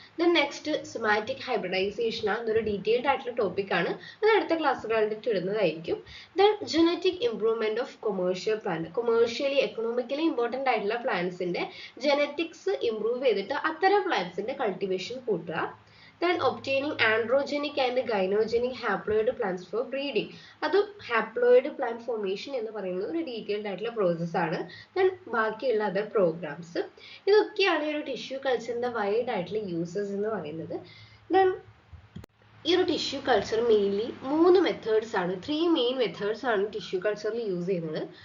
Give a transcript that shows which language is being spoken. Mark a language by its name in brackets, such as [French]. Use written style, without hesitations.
[Malayalam] Then next somatic hybridisation ആണ്. ഇതൊരു detailed ആയിട്ടുള്ള ടോപ്പിക്കാണ്. അത് അടുത്ത ക്ലാസ്സുകളിൽ ഇടുന്നതായിരിക്കും. Then [English] genetic improvement of commercial plant, [Malayalam] commercially economically important ആയിട്ടുള്ള പ്ലാന്റ്സിന്റെ ജനറ്റിക്സ് ഇംപ്രൂവ് ചെയ്തിട്ട് അത്തരം പ്ലാന്റ്സിന്റെ കൾട്ടിവേഷൻ കൂട്ടുക. [English] Then obtaining androgenic and gynogenic haploid plants for breeding. [Malayalam] അതും ഹാപ്ലോയിഡ് പ്ലാന്റ് ഫോർമേഷൻ എന്ന് പറയുന്നത് ഒരു ഡീറ്റെയിൽഡ് ആയിട്ടുള്ള പ്രോസസ് ആണ്. ദെൻ ബാക്കിയുള്ള അതർ പ്രോഗ്രാംസ്, ഇതൊക്കെയാണ് ഈ ഒരു ടിഷ്യൂ കൾച്ചറിന്റെ വൈഡ് ആയിട്ടുള്ള യൂസസ് എന്ന് പറയുന്നത്. ദെൻ ഈ ഒരു ടിഷ്യൂ കൾച്ചർ മെയിൻലി 3 മെത്തേഡ്സ് ആണ്, 3 മെയിൻ മെത്തേഡ്സ് ആണ് ടിഷ്യൂ കൾച്ചറിൽ യൂസ് ചെയ്യുന്നത്.